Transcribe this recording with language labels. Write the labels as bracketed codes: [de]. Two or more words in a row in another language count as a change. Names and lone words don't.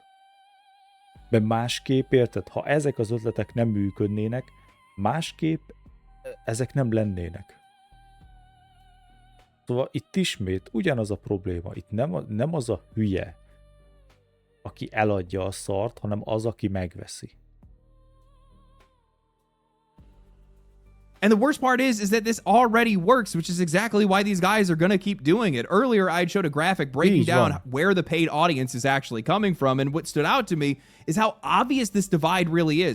[hu] Mert másképp, érted, ha ezek az ötletek nem működnének, másképp ezek nem lennének. Szóval itt ismét ugyanaz a probléma. Itt nem az a hülye, aki eladja a szart, hanem az, aki megveszi. [en] And the worst part is that this already works, which is exactly why these guys are going to keep doing it. Earlier, I showed a graphic breaking down where the paid audience is actually coming from, and what stood out to me is how obvious this divide really is.